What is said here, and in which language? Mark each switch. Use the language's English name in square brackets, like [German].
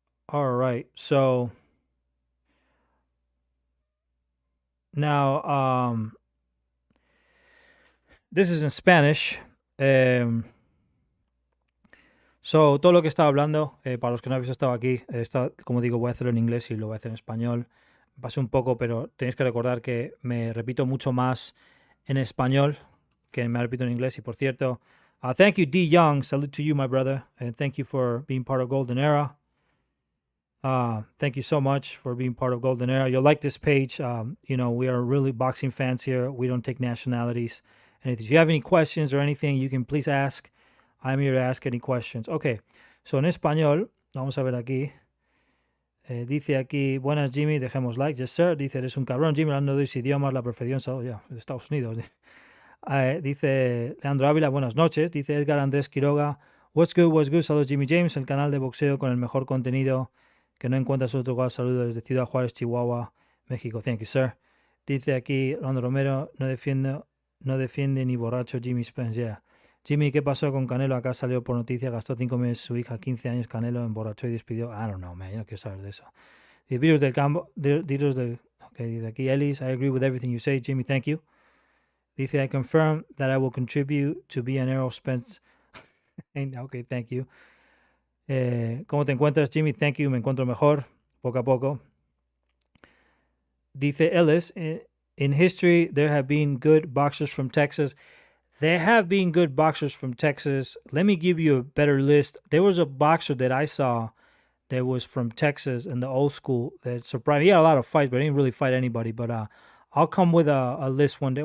[English] All right. So now this is in Spanish. [Spanish] So, todo lo que estaba hablando, para los que no habéis estado aquí, como digo, voy a hacerlo en inglés y lo voy a hacer en español. Pasé un poco, pero tenéis que recordar que me repito mucho más en español que me repito en inglés. Y por cierto, [English] thank you, [Spanish] D. [English] Young. Salute to you, my brother. And thank you for being part of Golden Era. Thank you so much for being part of Golden Era. You'll like this page. We are really boxing fans here. We don't take nationalities. And if you have any questions or anything, you can please ask. I'm here to ask any questions. Okay, so [Spanish] en español, vamos a ver aquí. Dice aquí, buenas Jimmy, dejemos like. [English] Yes, sir. [Spanish] Dice, eres un cabrón, Jimmy, hablando de 2 idiomas, la perfección, de Estados Unidos. Dice Leandro Ávila, buenas noches. Dice Edgar Andrés Quiroga, [English] what's good, [Spanish] saludos Jimmy James, el canal de boxeo con el mejor contenido que no encuentras otro lugar. Saludos desde Ciudad Juárez, Chihuahua, México. [English] Thank you, sir. [Spanish] Dice aquí Rolando Romero, no defiende ni borracho Jimmy Spence, yeah. Jimmy, ¿qué pasó con Canelo? Acá salió por noticias, gastó 5 meses su hija, 15 años, Canelo emborrachó y despidió. [English] I don't know, man, [Spanish] yo no quiero saber de eso. Dice, virus del campo, ok, dice aquí Ellis, [English] I agree with everything you say, Jimmy, thank you. Dice, I confirm that I will contribute to be an Errol Spence. Ok, thank you. [Spanish] ¿Cómo te encuentras, Jimmy? [English] Thank you, [Spanish] me encuentro mejor, poco a poco. [English] Dice Ellis, in history, there have been good boxers from Texas. There have been good boxers from Texas. Let me give you a better list. There was a boxer that I saw that was from Texas in the old school that surprised me. He had a lot of fights, but he didn't really fight anybody. But I'll come with a list one day.